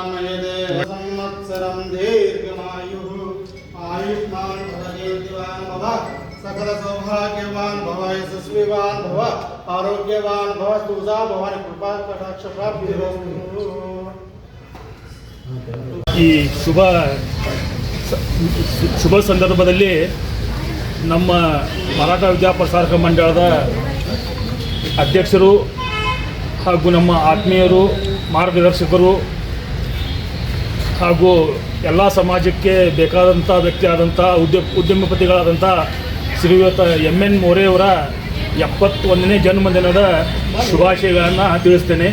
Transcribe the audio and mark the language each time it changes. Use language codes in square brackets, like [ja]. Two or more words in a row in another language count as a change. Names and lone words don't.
[sa] मयते संवत्सरं दीर्घमायुः आयुष्मान् भवतीर्तिवान् भव सकल सौभाग्यवान् भव यशस्विवान् भव आरोग्यवान् भव तुझा भवानी कृपा कटाक्ष प्राप्तिरस्तु. [kn] ಈ ಶುಭ ಸಂದರ್ಭದಲ್ಲಿ ನಮ್ಮ ಮರಾಠ ವಿದ್ಯಾಪ್ರಸಾರಕ ಮಂಡಳದ ಅಧ್ಯಕ್ಷರು ಹಾಗೂ ನಮ್ಮ ಆತ್ಮೀಯರು, ಮಾರ್ಗದರ್ಶಕರು ಹಾಗೂ ಎಲ್ಲ ಸಮಾಜಕ್ಕೆ ಬೇಕಾದಂಥ ವ್ಯಕ್ತಿಯಾದಂಥ ಉದ್ಯಮಪತಿಗಳಾದಂಥ ಶ್ರೀಯುತ MN ಮೋರೆಯವರ 71ನೇ ಜನ್ಮದಿನದ ಶುಭಾಶಯಗಳನ್ನು ತಿಳಿಸ್ತೇನೆ.